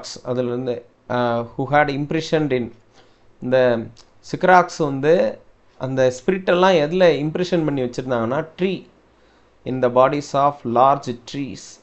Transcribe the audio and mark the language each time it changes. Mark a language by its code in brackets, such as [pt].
[ta] அதிலிருந்து [en] who had imprisoned in. [ta] இந்த சிக்ராக்ஸ் வந்து அந்த ஸ்பிரிட்டெல்லாம் எதில் இம்ப்ரெஷன் பண்ணி வச்சுருந்தாங்கன்னா tree, [en] in the bodies of large trees.